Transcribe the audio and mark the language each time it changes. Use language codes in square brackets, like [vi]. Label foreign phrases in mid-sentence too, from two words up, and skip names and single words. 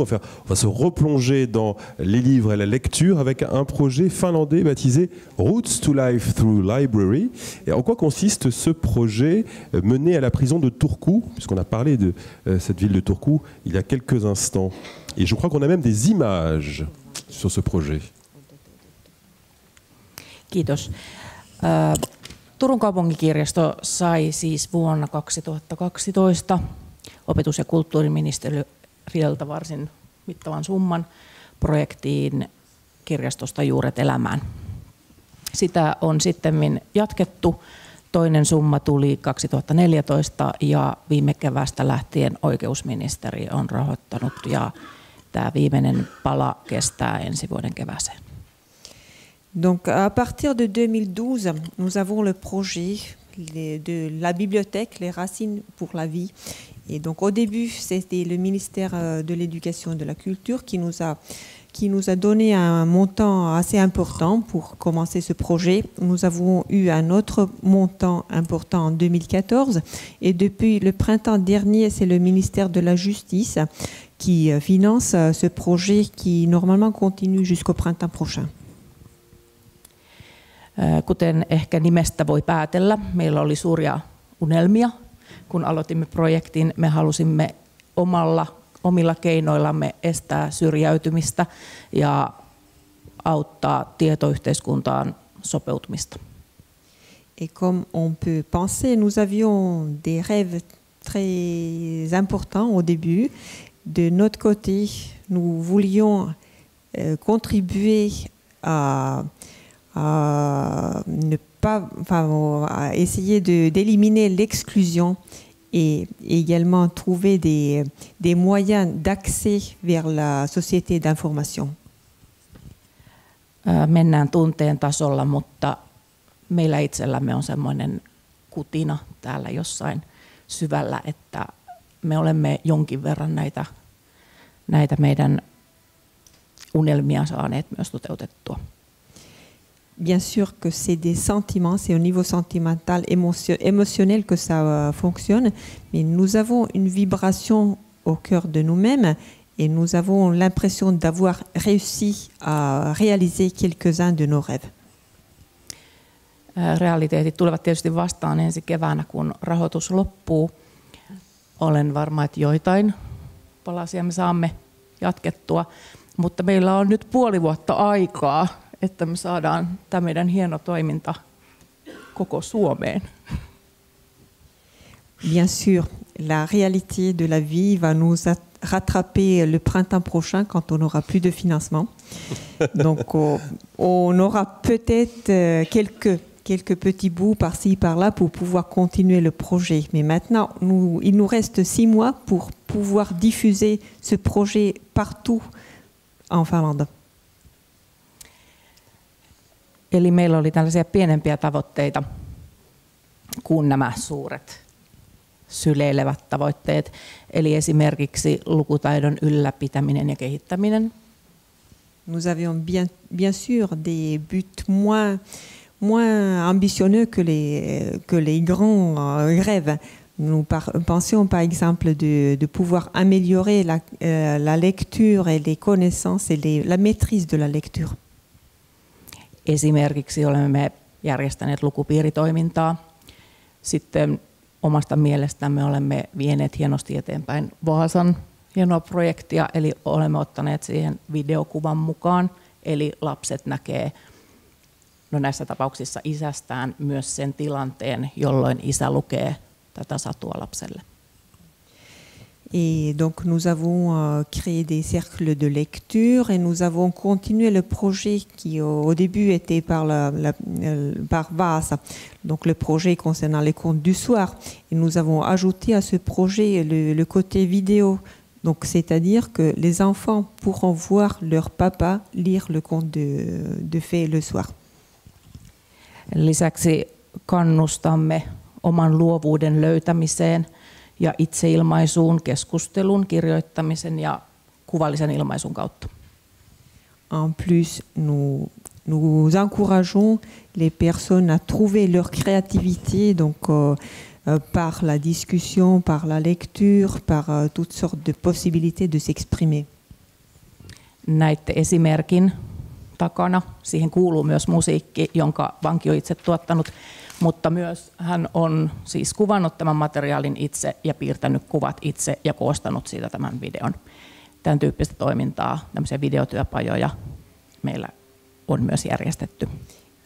[fr] Enfin, on va se replonger dans les livres et la lecture avec un projet finlandais baptisé Routes to Life Through Library. Et en quoi consiste ce projet mené à la prison de Turku, puisqu'on a parlé de cette ville de Turku il y a quelques instants. Et je crois qu'on a même des images sur ce projet. [fi] Kiitos. Turun kaupunkikirjasto sai siis vuonna 2012 opetus- ja kulttuuriministeriöltä varsin mittavan summan projektiin kirjastosta Juuret elämään. Sitä on sitten jatkettu. Toinen summa tuli 2014 ja viime keväästä lähtien oikeusministeri on rahoittanut ja tämä viimeinen pala kestää ensi vuoden kevääseen. [fr] Donc à partir de 2012, nous avons le projet de la bibliothèque Les Racines pour la Vie. Et donc au début, c'était le ministère de l'Éducation et de la Culture qui nous a donné un montant assez important pour commencer ce projet. Nous avons eu un autre montant important en 2014 et depuis le printemps dernier, c'est le ministère de la Justice qui finance ce projet qui normalement continue jusqu'au printemps prochain. [fi] Kuten ehkä nimestä voi päätellä, meillä oli suuria unelmia. Kun aloitimme projektin, me halusimme omilla keinoillamme estää syrjäytymistä ja auttaa tietoyhteiskuntaan sopeutumista. [fr] Et comme on peut penser, nous avions des rêves très importants au début. De notre côté, nous voulions contribuer à ne pas, à essayer d'éliminer l'exclusion et également trouver des moyens d'accès vers la société d'information. [fi] Mennään tunteen tasolla, mutta meillä itsellämme on semmoinen kutina täällä jossain syvällä, että me olemme jonkin verran näitä meidän unelmia saaneet myös toteutettua. [fr] Bien sûr que c'est des sentiments, c'est au niveau sentimental, émotionnel que ça fonctionne, mais nous avons une vibration au cœur de nous-mêmes et nous avons l'impression d'avoir réussi à réaliser quelques-uns de nos rêves. [fi] Realiteetit tulevat tietysti vastaan ensi keväänä, kun rahoitus loppuu. Olen varma, että joitain palasia me saamme jatkettua, mutta meillä on nyt puoli vuotta aikaa, että me saadaan tämä meidän hieno toiminta koko Suomeen. [fr] Bien sûr, la réalité de la vie va nous rattraper le printemps prochain quand on n'aura plus de financement. Donc on aura peut-être quelques petits bouts par-ci, par-là pour pouvoir continuer le projet. Mais maintenant, il nous reste 6 mois pour pouvoir diffuser ce projet partout en Finlande. [fi] Eli meillä oli tällaisia pienempiä tavoitteita kuin nämä suuret syleilevät tavoitteet. Eli esimerkiksi lukutaidon ylläpitäminen ja kehittäminen. [fr] Nous avions bien sûr des buts moins ambitionneux que les grands rêves. Nous pensions par exemple de pouvoir améliorer la lecture et les connaissances et la maîtrise de la lecture. [fi] Esimerkiksi olemme järjestäneet lukupiiritoimintaa. Sitten omasta mielestämme olemme vieneet hienosti eteenpäin Vaasan hienoa projektia, eli olemme ottaneet siihen videokuvan mukaan, eli lapset näkee näissä tapauksissa isästään myös sen tilanteen, jolloin isä lukee tätä satua lapselle. [fr] Et donc nous avons créé des cercles de lecture et nous avons continué le projet qui au début était par Vaasa, donc le projet concernant les contes du soir. Et nous avons ajouté à ce projet le côté vidéo, donc c'est-à-dire que les enfants pourront voir leur papa lire le conte de fées le soir. [fi] Lisäksi kannustamme oman luovuuden löytämiseen ja itseilmaisuun, keskustelun, kirjoittamisen ja kuvallisen ilmaisun kautta. [fr] En plus, nous encourageons les personnes à trouver leur créativité, donc par la discussion, par la lecture, par toutes sortes de possibilités de s'exprimer. [fi] Näitte esimerkin takana. Siihen kuuluu myös musiikki, jonka vanki on itse tuottanut, mutta myös hän on siis kuvannut tämän materiaalin itse ja piirtänyt kuvat itse ja koostanut siitä tämän videon. Tämän tyyppistä toimintaa, tämmöisiä videotyöpajoja meillä on myös järjestetty.